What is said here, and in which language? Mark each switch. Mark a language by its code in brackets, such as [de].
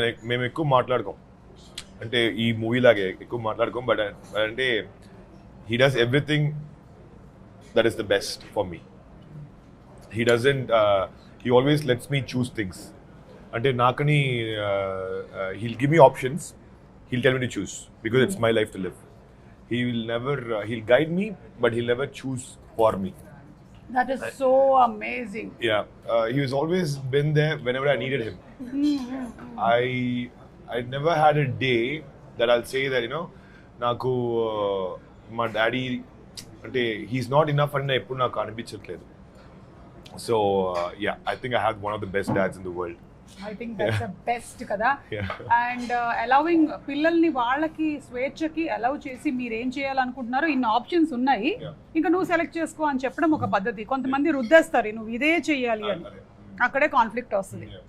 [te] మేము ఎక్కువ మాట్లాడుకోం, అంటే ఈ మూవీ లాగే ఎక్కువ మాట్లాడుకోం, బట్ అంటే [en] he does everything that is the best for me. He doesn't he always lets me choose things. [te] Ante nakani [en] he'll give me options, he'll tell me to choose because it's my life to live. He will never he'll guide me, but he'll never choose for me. That is so amazing. Yeah, he has always been there whenever I needed him. I never had a day that I'll say that, you know, naku [te] మా daddy అంటే he's not enough అని ఎప్పుడు నాకు అనిపించట్లేదు. [en] So yeah, I think I have one of the best dads in the world. I think that's the best కదా. [te] And allowing పిల్లల్ని వాళ్ళకి స్వేచ్ఛకి allow చేసి మీరు ఏం చేయాలనుకుంటున్నారో ఇన్ని ఆప్షన్స్ ఉన్నాయి, ఇంకా నువ్వు సెలెక్ట్ చేసుకో అని చెప్పడం ఒక పద్ధతి. కొంతమంది రుద్దేస్తారు నువ్వు ఇదే చెయ్యాలి అని, అక్కడే కాన్ఫ్లిక్ట్ వస్తుంది.